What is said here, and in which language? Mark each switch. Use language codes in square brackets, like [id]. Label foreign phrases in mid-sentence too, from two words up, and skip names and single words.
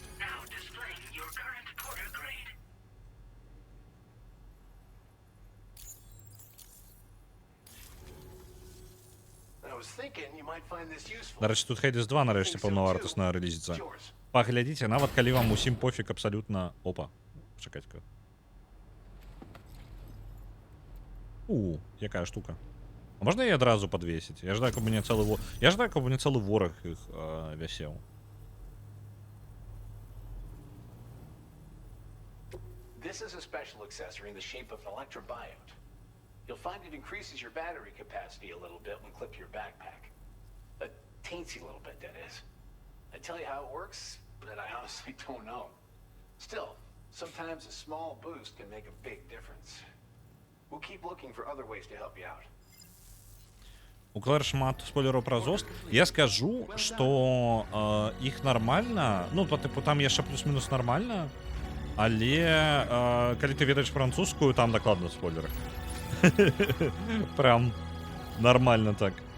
[be] Нарэшце, тут Hades 2 нарэшце паўнавартасна рэлізіцца. Паглядзіце, нават калі вам усім пофіг абсалютна... Опа, чакайце-ка. Якая штука. А можна яе адразу падвесіць? Я жадаю, каб мне цэлы вораг іх вясеў. [en] This is a special accessory in the shape of an electrobiote. You'll find it increases your battery capacity a little bit when clipped to your backpack. A teensy little bit, that is. I tell you how it works, but I honestly don't know. Still, sometimes a small boost can make a big difference. We'll keep looking for other ways to help you out. [be] У Клэр шмат спойлераў пра ЗОСТ. Я скажу, што іх нармальна, ну, па тыпу, там яшчэ плюс-мінус нармальна, але калі ты ведаеш французскую, там дакладна спойлеры. [ru] Прям нормально так.